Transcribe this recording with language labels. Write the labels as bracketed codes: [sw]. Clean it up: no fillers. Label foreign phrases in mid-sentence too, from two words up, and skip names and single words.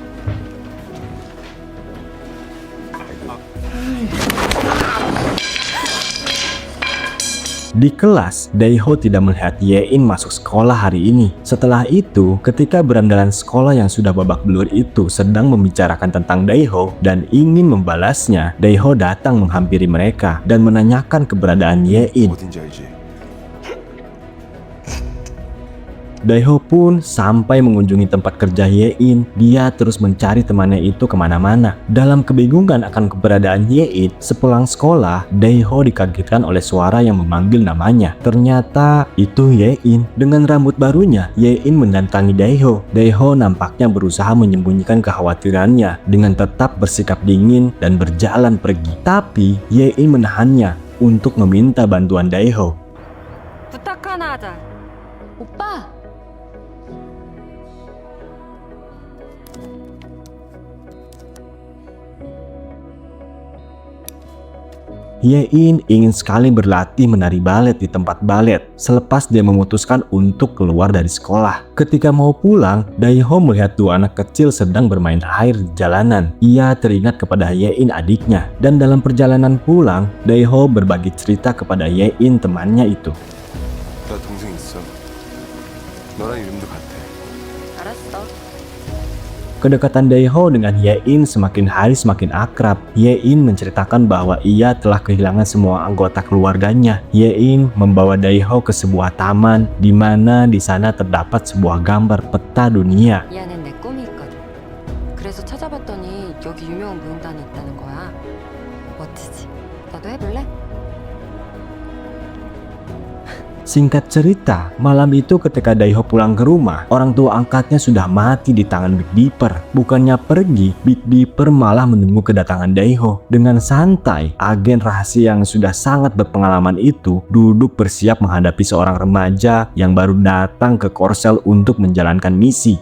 [id] Di kelas, Daeho tidak melihat Ye-in masuk sekolah hari ini. Setelah itu, ketika berandalan sekolah yang sudah babak belur itu sedang membicarakan tentang Daeho dan ingin membalasnya, Daeho datang menghampiri mereka dan menanyakan keberadaan Ye-in. [ko] 어딘지 알지? [id] Daeho pun sampai mengunjungi tempat kerja Ye-in. Dia terus mencari temannya itu kemana-mana. Dalam kebingungan akan keberadaan Ye-in, sepulang sekolah, Daeho dikagetkan oleh suara yang memanggil namanya. Ternyata itu Ye-in. Dengan rambut barunya, Ye-in mendatangi Daeho. Daeho nampaknya berusaha menyembunyikan kekhawatirannya dengan tetap bersikap dingin dan berjalan pergi. Tapi Ye-in menahannya untuk meminta bantuan Daeho. [ko] 부탁 하나 하자. 오빠. [id] Ye-in ingin sekali berlatih menari balet di tempat balet selepas dia memutuskan untuk keluar dari sekolah. Ketika mau pulang, Daeho melihat dua anak kecil sedang bermain air di jalanan. Ia teringat kepada Ye-in adiknya, dan dalam perjalanan pulang, Daeho berbagi cerita kepada Ye-in temannya itu. [ko] 나 동생 있어. 너랑 이름도 같아. 알았어. [id] Kedekatan Daeho dengan Ye-in semakin hari semakin akrab. Ye-in menceritakan bahwa ia telah kehilangan semua anggota keluarganya. Ye-in membawa Daeho ke sebuah taman di mana di sana terdapat sebuah gambar peta dunia. [ko] 이 안엔 내 꿈이 있거든. 그래서 찾아봤더니 여기 유명한 무용단이 있다는 거야. 멋지지? 너도 해볼래? [id] Singkat cerita, malam itu ketika Daeho pulang ke rumah, orang tua angkatnya sudah mati di tangan Big Dipper. Bukannya pergi, Big Dipper malah menunggu kedatangan Daeho. Dengan santai, agen rahasia yang sudah sangat berpengalaman itu duduk bersiap menghadapi seorang remaja yang baru datang ke Korsel untuk menjalankan misi.